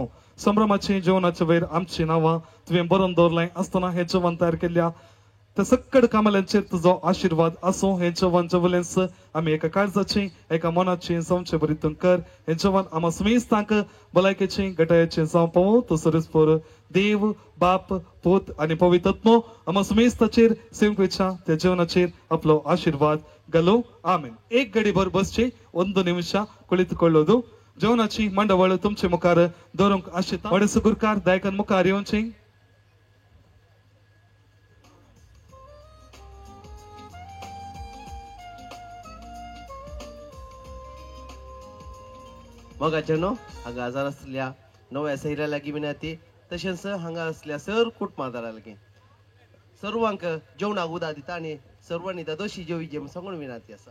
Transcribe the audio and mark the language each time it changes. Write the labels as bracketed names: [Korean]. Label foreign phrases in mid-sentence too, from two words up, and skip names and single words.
[Konkani] संभ्रमाची जेवणाच्या वयर आमची नांवां तुवें बरोवन दवरलें आसतना हे जेवण तयार केल्ल्या त्या सक्कड कामाल्यांचेर तुजो आशीर्वाद असो हे जवान जवलेंस आमी एका काळजाची एका मनाची जावचे बरी तूं कर हे जवान आमा समेस्तांक भलायकेची गटायाची जावं पावो तू सरस्पर देव बाप पूत आनी पवित्र आत्मो आमा समेस्ताचेर सेवकेच्या त्या जीवनाचेर आपलो आशीर्वाद घालो आमेन. एक घडीभर बसचे [Kannada] ಒಂದು ನಿಮಿಷ ಕುಳಿತುಕೊಳ್ಳೋದು. [Konkani] ಜೀವನಾಚಿ ಮಂಡವಳ तुमचे मुखार दवरूंक आशिता. वडस गुरकार दायकन मुखार येवचें. मोगाचेनो हांगा आजार असलेल्या नव्या सैरा लागीं विनंती तशेंच हांगा असलेल्या सर कुटुंबादारा लागीं सर्वांक जेवणाक उदक दिता आनी सर्वांनी दोशी जेवी सांगून विनंती आसा.